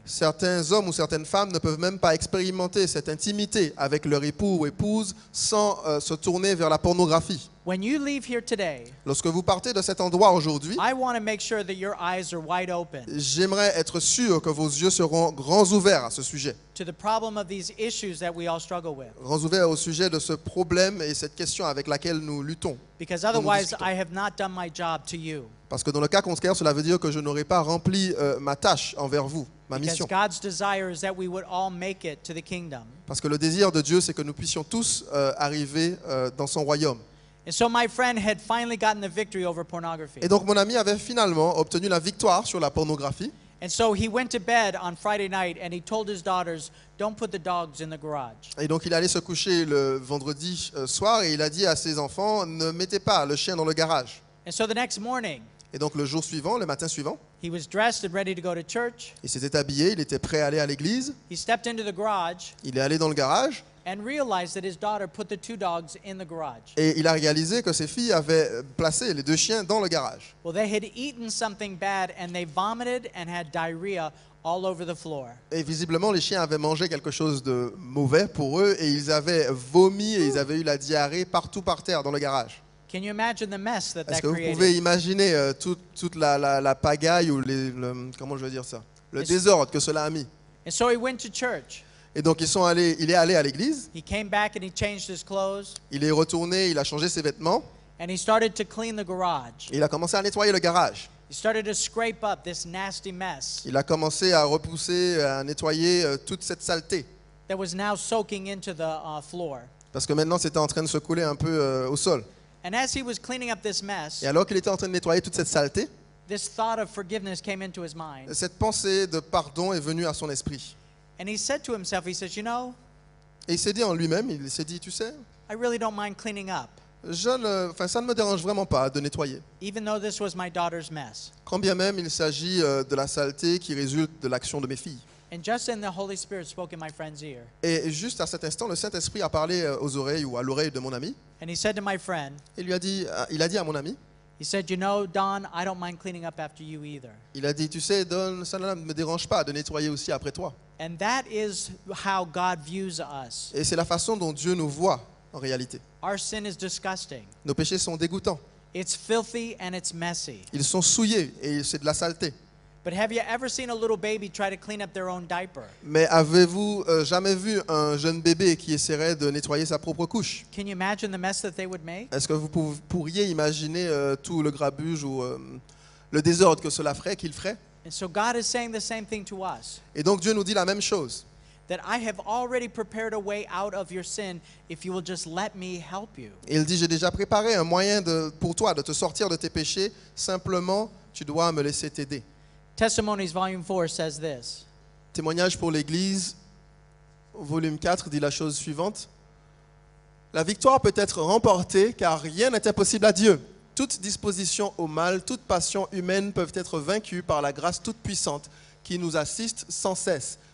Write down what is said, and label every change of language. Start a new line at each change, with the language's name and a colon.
French: Certains hommes ou certaines femmes ne peuvent même pas expérimenter cette intimité avec leur époux ou épouse sans se tourner vers la pornographie.
English: When you leave here today,
French: Lorsque vous partez de cet endroit aujourd'hui,
English: I want to make sure that your eyes are wide open
French: j'aimerais être sûr que vos yeux seront grands ouverts à ce sujet.
English: to the problem of these issues that we all struggle with.
French: Grands ouverts au sujet de ce problème et cette question avec laquelle nous luttons.
English: Because
French: nous
English: otherwise,
French: discutons.
English: I have not done my job to you.
French: Parce que dans le cas contraire, cela veut dire que je n'aurai pas rempli ma tâche envers vous, ma
English: Because
French: mission.
English: God's desire is that we would all make it to the kingdom.
French: Parce que le désir de Dieu, c'est que nous puissions tous arriver dans son royaume.
English: And so my friend had finally gotten the victory over pornography.
French: Et donc mon ami avait finalement obtenu la victoire sur la pornographie.
English: And so he went to bed on Friday night and he told his daughters, don't put the dogs in the garage.
French: Et donc il allait se coucher le vendredi soir et il a dit à ses enfants, ne mettez pas le chien dans le garage.
English: And so the next morning,
French: Et donc le jour suivant, le matin suivant,
English: he was dressed and ready to go to church.
French: il s'était habillé, il était prêt à aller à l'église.
English: He stepped into the garage
French: Il est allé dans le garage
English: and realized that his daughter put the two dogs in the garage.
French: et il a réalisé que ses filles avaient placé les deux chiens dans le garage.
English: Well, they had eaten something bad and they vomited and had diarrhea all over the floor.
French: Et visiblement, les chiens avaient mangé quelque chose de mauvais pour eux et ils avaient vomi et ils avaient eu la diarrhée partout par terre dans le garage.
English: Can you imagine the mess that
French: Est-ce
English: that
French: que vous pouvez
English: created?
French: imaginer toute la pagaille ou comment je veux dire ça, le désordre que cela a mis?
English: And so he went to church.
French: Et donc il est allé à l'église,
English: He came back and he changed his clothes
French: il est retourné, il a changé ses vêtements
English: and he started to clean the garage.
French: et il a commencé à nettoyer le garage.
English: He started to scrape up this nasty mess
French: Il a commencé à repousser, à nettoyer toute cette saleté.
English: that was now soaking into the floor.
French: Parce que maintenant, c'était en train de se couler un peu au sol.
English: And as he was cleaning up this mess,
French: Et alors qu'il était en train de nettoyer toute cette saleté,
English: this thought of forgiveness came into his mind.
French: cette pensée de pardon est venue à son esprit.
English: And he said to himself, he says, you know,
French: Et il s'est dit en lui-même, il s'est dit, tu sais,
English: I really don't mind cleaning up,
French: ça ne me dérange vraiment pas de nettoyer.
English: even though this was my daughter's mess.
French: Quand bien même il s'agit de la saleté qui résulte de l'action de mes filles.
English: And just then the Holy Spirit spoke in my friend's ear.
French: Et juste à cet instant, le Saint-Esprit a parlé aux oreilles ou à l'oreille de mon ami.
English: And he said to my friend,
French: Et il a dit à mon ami,
English: he said, you know, Don, I don't mind cleaning up after you either.
French: il a dit, tu sais, Don, ça ne me dérange pas de nettoyer aussi après toi.
English: And that is how God views us.
French: Et c'est la façon dont Dieu nous voit en réalité.
English: Our sin is disgusting.
French: Nos péchés sont dégoûtants.
English: It's filthy and it's messy.
French: Ils sont souillés et c'est de la saleté.
English: But have you ever seen a little baby try to clean up their own diaper?
French: Mais avez-vous jamais vu un jeune bébé qui essaierait de nettoyer sa propre couche?
English: Can you imagine the mess that they would make?
French: Est-ce que vous pourriez imaginer tout le grabuge ou le désordre que cela ferait, qu'il ferait?
English: And so God is saying the same thing to us.
French: Et donc Dieu nous dit la même chose.
English: That I have already prepared a way out of your sin if you will just let me help you.
French: Et il dit, j'ai déjà préparé un moyen pour toi de te sortir de tes péchés. Simplement, tu dois me laisser t'aider.
English: Testimonies volume 4 says this.
French: Témoignage pour l'Église, volume 4, dit la chose suivante. La victoire peut être remportée car rien n'est impossible à Dieu. Toute disposition au mal, toute passion humaine peuvent être vaincues par la grâce toute puissante qui nous assiste sans cesse.